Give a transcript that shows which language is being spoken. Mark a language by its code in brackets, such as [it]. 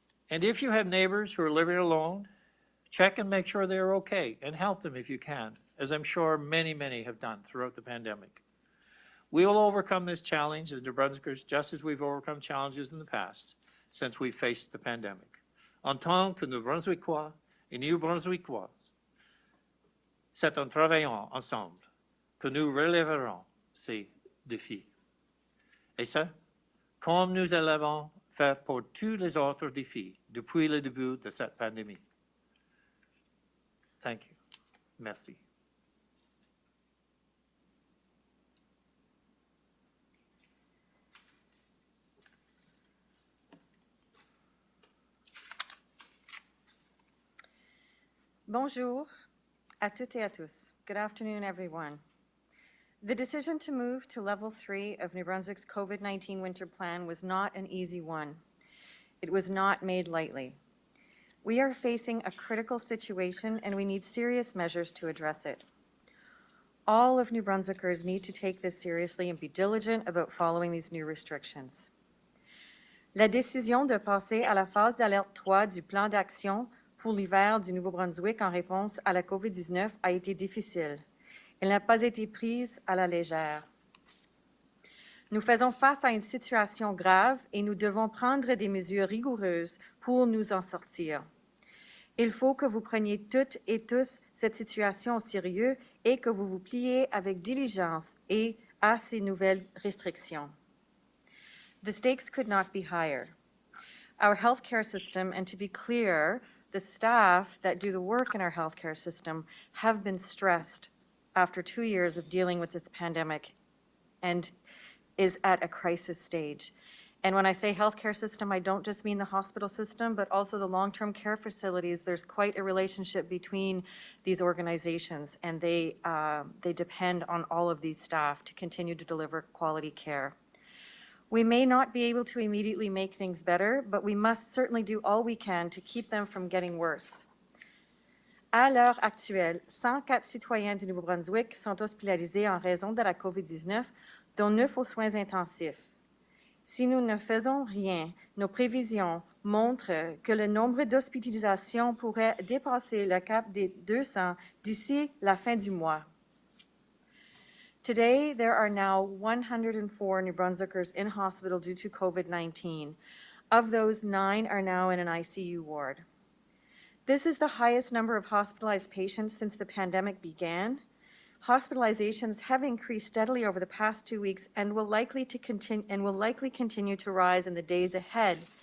[en] And if you have neighbors who are living alone, check and make sure they're okay and help them if you can, as I'm sure many, many have done throughout the pandemic. We will overcome this challenge as New Brunswickers, just as we've overcome challenges in the past since we faced the pandemic. [fr] En tant que New Brunswickois et New Brunswickoises, c'est en travaillant ensemble que nous relèverons ces défis. Et ça, comme nous l'avons fait pour tous les autres défis depuis le début de cette pandémie. [en] Thank you. [fr] Merci. Bonjour à toutes et à tous. [en] Good afternoon, everyone. The decision to move to level 3 of New Brunswick's COVID-19 winter plan was not an easy one. It was not made lightly. We are facing a critical situation and we need serious measures to address it. All of New Brunswickers need to take this seriously and be diligent about following these new restrictions. [fr] La décision de passer à la phase d'alerte 3 du plan d'action pour l'hiver du Nouveau-Brunswick en réponse à la COVID-19 a été difficile. Elle n'a pas été prise à la légère. Nous faisons face à une situation grave et nous devons prendre des mesures rigoureuses pour nous en sortir. Il faut que vous preniez toutes et tous cette situation au sérieux et que vous vous pliez avec diligence à ces nouvelles restrictions. [en] The stakes could not be higher. Our healthcare system, and to be clear, the staff that do the work in our healthcare system have been stressed after 2 years of dealing with this pandemic and is at a crisis stage. And when I say healthcare system, I don't just mean the hospital system, but also the long-term care facilities. There's quite a relationship between these organizations, and they depend on all of these staff to continue to deliver quality care. We may not be able to immediately make things better, but we must certainly do all we can to keep them from getting worse. [fr] À l'heure actuelle, 104 citoyens du Nouveau-Brunswick sont hospitalisés en raison de la COVID-19, dont 9 aux soins intensifs. Si nous ne faisons rien, nos prévisions montrent que le nombre d'hospitalisations pourrait dépasser le cap des 200 d'ici la fin du mois. [en] Today, there are now 104 New Brunswickers in hospital due to COVID-19. Of those, 9 are now in an ICU ward. This is the highest number of hospitalized patients since the pandemic began. Hospitalizations have increased steadily over the past 2 weeks and will likely continue to rise in the days ahead.